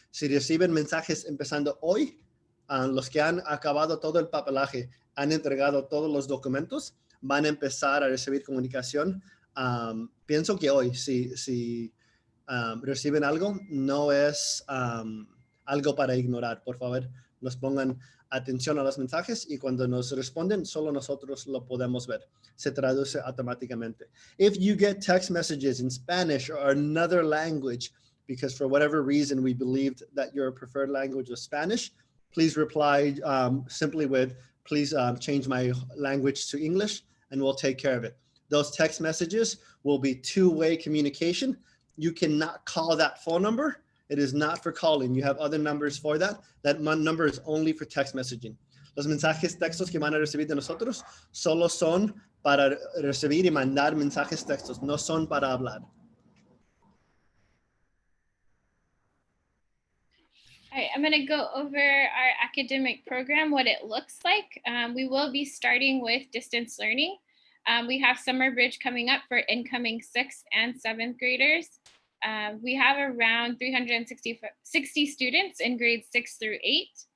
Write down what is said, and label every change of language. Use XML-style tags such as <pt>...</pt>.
<es>Si reciben mensajes empezando hoy, los que han acabado todo el papelaje, han entregado todos los documentos, van a empezar a recibir comunicación. Pienso que hoy, si reciben algo, no es algo para ignorar. Por favor, nos pongan atención a los mensajes, y cuando nos responden, solo nosotros lo podemos ver. Se traduce automáticamente.</es> <en>If you get text messages in Spanish or another language, because for whatever reason we believed that your preferred language was Spanish, please reply simply with, please change my language to English, and we'll take care of it. Those text messages will be two-way communication. You cannot call that phone number. It is not for calling. You have other numbers for that. That number is only for text messaging.</en> <es>Los mensajes textos que van a recibir de nosotros solo son para recibir y mandar mensajes textos, no son para hablar.</es> <en>All right, I'm going to go over our academic program, what it looks like. We will be starting with distance learning. We have Summer Bridge coming up for incoming 6th and 7th graders. We have around 360 students in grades 6 through 8.</en>